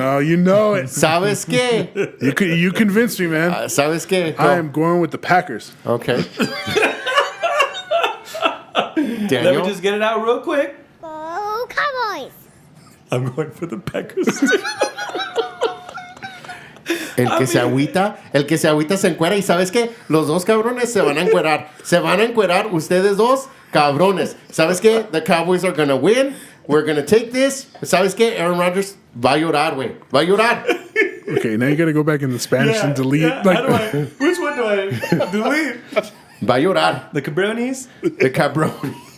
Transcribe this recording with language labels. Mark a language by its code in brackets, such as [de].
[en] Oh, you know it. [es] ¿Sabes qué? [en] You convinced me, man. [es] ¿Sabes qué? [en] I am going with the Packers. Okay. Let Daniel? me just get it out real quick. Go Cowboys. I'm going for the Packers. [es] El que se agüita se encuera. Y ¿sabes qué? Los dos cabrones se van a encuerar. Se van a encuerar ustedes dos cabrones. ¿Sabes qué? [en] The Cowboys are going to win. We're going to take this. [es] ¿Sabes qué? Aaron Rodgers va a llorar, güey. Va a llorar. [en] Okay, now you got to go back in the Spanish and delete. Which one do I delete? [es] Va a llorar. [en] The cabronis? The cabrones.